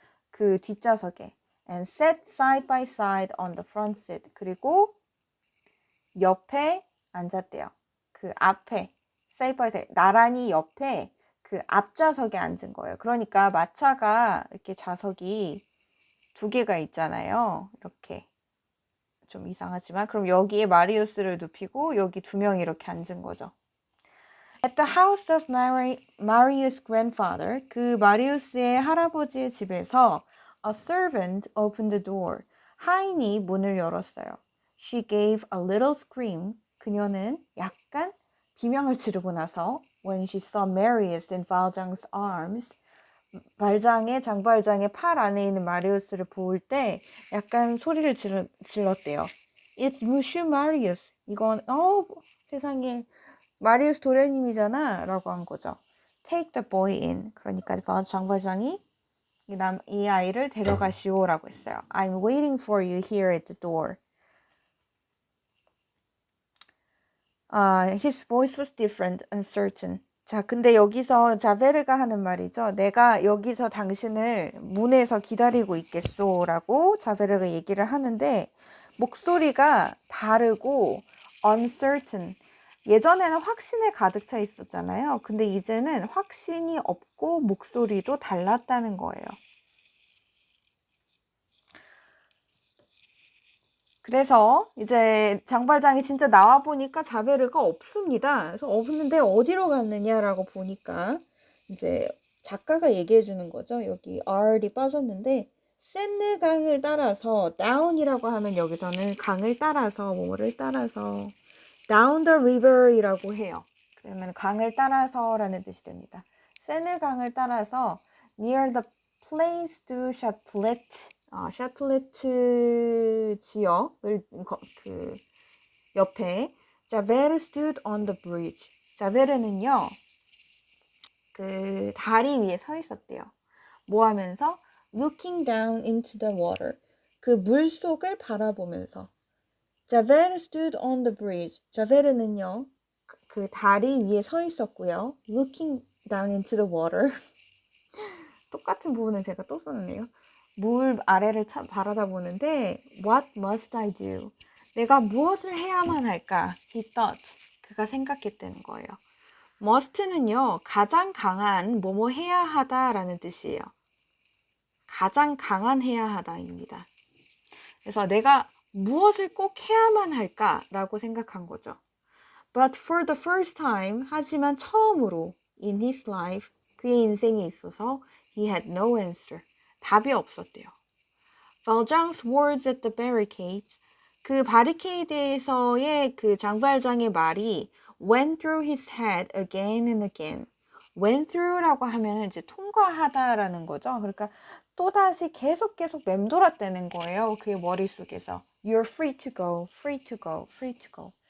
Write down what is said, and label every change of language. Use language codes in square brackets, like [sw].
[ko] 그 뒷좌석에. [en] And sat side by side on the front seat. [ko] 그리고 옆에 앉았대요. 그 앞에, [en] side by side, [ko] 나란히 옆에 그 앞좌석에 앉은 거예요. 그러니까 마차가 이렇게 좌석이 두 개가 있잖아요. 이렇게 좀 이상하지만 그럼 여기에 마리우스를 눕히고 여기 두 명이 이렇게 앉은 거죠. [en] At the house of Marius' grandfather, [ko] 그 마리우스의 할아버지의 집에서 [en] a servant opened the door. [ko] 하인이 문을 열었어요. [en] She gave a little scream. [ko] 그녀는 약간 비명을 지르고 나서 [en] when she saw Marius in [ko] 발장's arms, 장발장의 팔 안에 있는 마리우스를 볼 때 약간 소리를 질렀대요. [en] It's Monsieur Marius. [ko] 이건 세상에 마리우스 도련님이잖아 라고 한 거죠. [en] Take the boy in. [ko] 그러니까 장발장이 이 아이를 데려가시오 라고 했어요. [en] I'm waiting for you here at the door. His voice was different, uncertain. [ko] 자, 근데 여기서 자베르가 하는 말이죠. 내가 여기서 당신을 문에서 기다리고 있겠소 라고 자베르가 얘기를 하는데 목소리가 다르고 uncertain. 예전에는 확신에 가득 차 있었잖아요. 근데 이제는 확신이 없고 목소리도 달랐다는 거예요. 그래서 이제 장발장이 진짜 나와 보니까 자베르가 없습니다. 그래서 없는데 어디로 갔느냐라고 보니까 이제 작가가 얘기해 주는 거죠. 여기 R이 빠졌는데 세느 강을 따라서 down이라고 하면 여기서는 강을 따라서 뭐를 따라서 down the river이라고 해요. 그러면 강을 따라서라는 뜻이 됩니다. 세느 강을 따라서 [en] near the place du Châtelet, [ko] 샤틀레트 지역을 그 옆에 자베르 [en] stood on the bridge. [ko] 자베르는요 그 다리 위에 서 있었대요. 뭐 하면서 [en] looking down into the water. [ko] 그 물속을 바라보면서. [en] 자베르 stood on the bridge. [ko] 자베르는요 그 다리 위에 서 있었고요. [en] looking down into the water. [ko] 똑같은 부분을 제가 또 썼네요. 물 아래를 바라다 보는데 [en] What must I do? [ko] 내가 무엇을 해야만 할까? [en] He thought. [ko] 그가 생각했다는 거예요. must는요. 가장 강한 뭐뭐 해야 하다라는 뜻이에요. 가장 강한 해야 하다입니다. 그래서 내가 무엇을 꼭 해야만 할까라고 생각한 거죠. [en] But for the first time, [ko] 하지만 처음으로 [en] in his life, [ko] 그의 인생에 있어서 [en] he had no answer. [ko] 답이 없었대요. [en] Valjean's words at the barricades, [ko] 그 바리케이드에서의 그 장발장의 말이 [en] went through his head again and again. [ko] went through라고 하면 이제 통과하다라는 거죠. 그러니까 또다시 계속 맴돌았다는 거예요. 그의 머릿속에서. [en] You're free to go, free to go, free to go.